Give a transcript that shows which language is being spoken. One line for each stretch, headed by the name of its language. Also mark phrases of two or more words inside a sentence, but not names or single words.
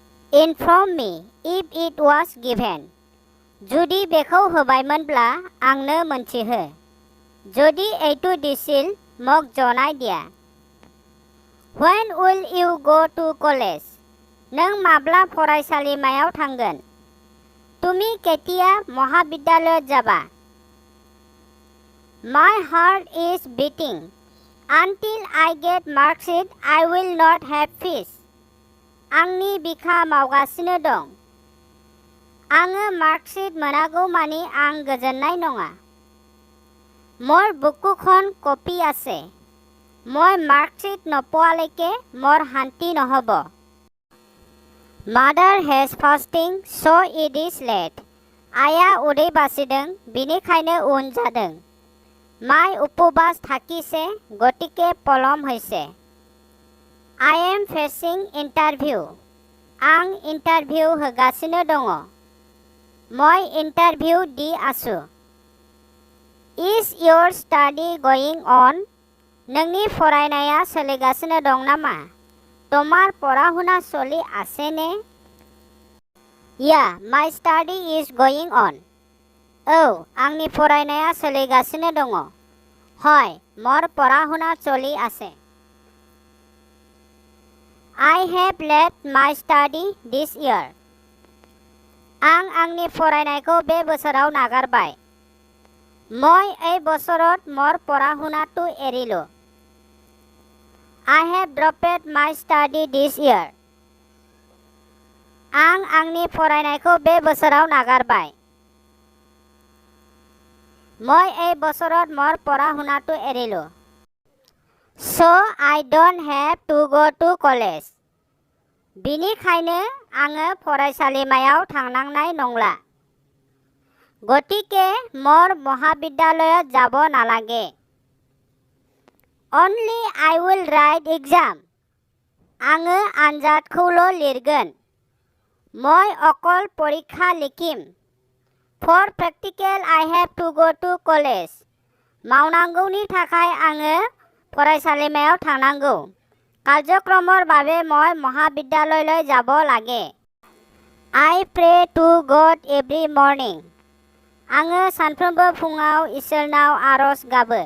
English: Inform me if it was given.
Bodo: जुदि बेखौ होबायमोनब्ला आंनो मोनथिहो।
Assamese: जुदि এইটো দিছিল মোক জনাই দিয়া।
English: When will you go to college?
Bodo: नों माब्ला फरायसालिमायाव थांगोन?
Assamese: তুমি কেতিয়া মহাবিদ্যালয়ত যাবা?
English: My heart is beating. Until I get marksheet, I will not have peace.
Bodo: आंनि बिखा मावगासिनो दं। आङो मार्कशीट मोनागौमानि आं गोजोननाय नङा।
Assamese: মোৰ বুকুখন কঁপি আছে। মই মাৰ্কশ্বিট নপোৱালৈকে মোৰ শান্তি নহ'ব।
English: Mother has fasting, so it is late.
Bodo: आइया उदै बासिदों, बिनिखायनो उन जादों।
Assamese: মাই উপবাস থাকিছে, গতিকে পলম হৈছে।
English: I am facing interview.
Bodo: आं इन्टारभिउ होगासिनो दङ।
Assamese: মই इन्टारभिउ দি আছো।
English: Is your study going on?
Bodo: नोंनि फरायनाया सोलिगासिनो दं नामा?
Assamese: তোমার পড়াশোনা চলি আছেনে?
English: Yeah, my study is going on.
Bodo: औ, आंनि फरायनाया सोलिगासिनो दङ।
Assamese: হয়, মোৰ পড়াশোনা চলি আছে।
English: I have left my study this year.
Bodo: आं आंनि फरायनायखौ बे बोसोराव नागारबाय।
Assamese: মই এই বছৰত মোৰ পড়াশোনাটো এৰিলো।
English: I have dropped my study this year.
Bodo: आं आंनि फरायनायखौ बे बोसोराव नागारबाय।
Assamese: মই এই বছৰত মোৰ পড়াশোনাটো এৰিলো।
English: So I don't have to go to college.
Bodo: बिनिखायनो आङो फरायसालिमायाव थांनांनाय नंला।
Assamese: गतिके মোৰ মহাবিদ্যালয়ত যাব নালাগে।
English: Only I will write exam.
Bodo: आङो आनजादखौल' लिरगोन।
Assamese: মই অকল পৰীক্ষা লিখিম।
English: For practical I have to go to college.
Bodo: मावनांगौनि थाखाय आङो फरायसालिमायाव थांनांगौ।
Assamese: কাৰ্যক্ৰমৰ বাবে মই মহাবিদ্যালয়লৈ যাব লাগে।
English: I pray to God every morning.
Bodo: आङो सानफ्रोमबो फुङाव इसोरनाव आरज गाबो।